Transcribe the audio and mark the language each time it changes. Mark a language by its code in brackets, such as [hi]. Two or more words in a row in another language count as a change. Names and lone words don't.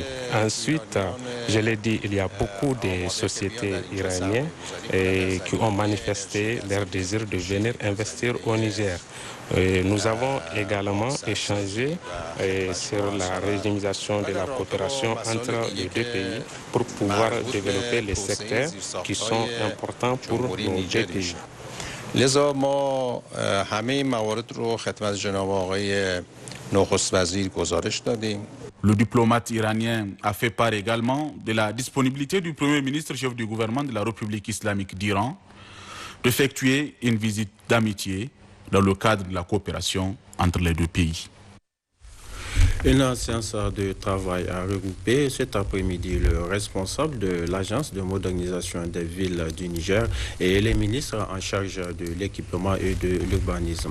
[fr] Ensuite, je l'ai dit, il y a beaucoup de sociétés iraniennes qui ont manifesté leur désir de venir investir au Niger. Nous avons également échangé sur la régionalisation de la coopération entre les deux pays pour pouvoir développer les secteurs qui sont importants pour nos deux pays. [fa] لذا ما همه موارد رو خدمت جناب آقای نخست وزیر گزارش دادیم. [fr] Le diplomate iranien a fait part également de la disponibilité du Premier ministre chef du gouvernement de la République islamique d'Iran d'effectuer une visite d'amitié dans le cadre de la coopération entre les deux pays. Une séance de travail a regroupé cet après-midi le responsable de l'Agence de modernisation des villes du Niger et les ministres en charge de l'équipement et de l'urbanisme.